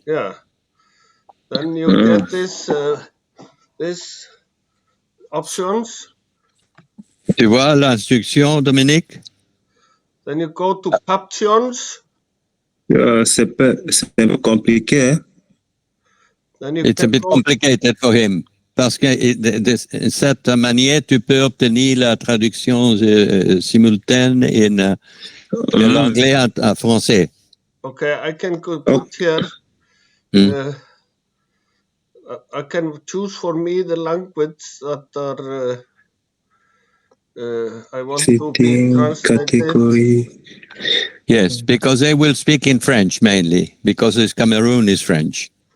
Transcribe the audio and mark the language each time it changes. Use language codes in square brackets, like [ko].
[en] Yeah. Then you get this options. [fr] Tu vois l'instruction, Dominique? [en] Then you go to captions. [fr] C'est un peu compliqué. Hein? [en] Then you It's a bit complicated for him. [fr] Parce que de cette manière, tu peux obtenir la traduction simultanée de l'anglais à français. [en] Okay, I can put here. I can choose for me the language that are I want to be translated. Category. Yes, because they will speak in French mainly, because this Cameroon is French.